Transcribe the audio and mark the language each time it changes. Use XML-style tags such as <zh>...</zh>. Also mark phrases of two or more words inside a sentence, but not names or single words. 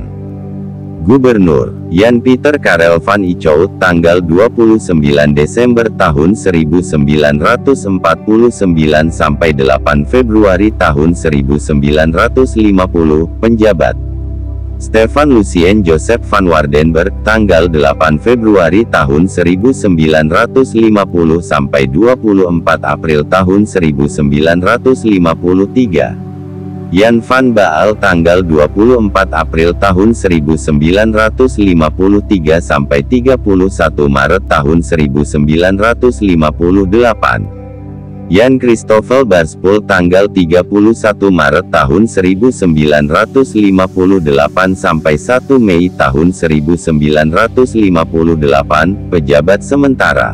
<id>Gubernur Jan Pieter Karel van Ichout tanggal 29 Desember tahun 1949 sampai 8 Februari tahun 1950, penjabat. Stefan Lucien Joseph van Wardenberg tanggal 8 Februari tahun 1950 sampai 24 April tahun 1953. Jan van Baal tanggal 24 April tahun 1953 sampai 31 Maret tahun 1958. Jan Christoffel Barspul tanggal 31 Maret tahun 1958 sampai 1 Mei tahun 1958, pejabat sementara.</id>